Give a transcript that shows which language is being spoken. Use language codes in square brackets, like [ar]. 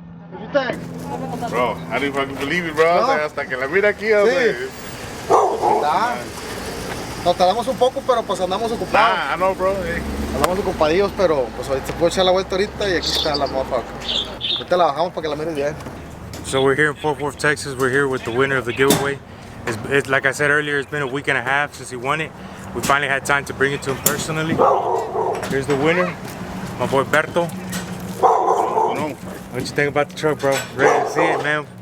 [en] What you think? Bro, I didn't fucking believe it, bro. [es] No. O sea, hasta que la mira aquí, o sea. Nos tardamos un poco, pero pues andamos ocupados. [en] I know, bro. [es] Andamos ocupadillos, pero pues ahorita se puede echar la vuelta ahorita y aquí está la motherfucker. Ahorita la bajamos para que la mires bien. [en] So we're here in Fort Worth, Texas. We're here with the winner of the giveaway. It's like I said earlier, it's been a week and a half since he won it. We finally had time to bring it to him personally. Here's the winner, my boy Berto. What you think about the truck, bro? Ready to see it, man?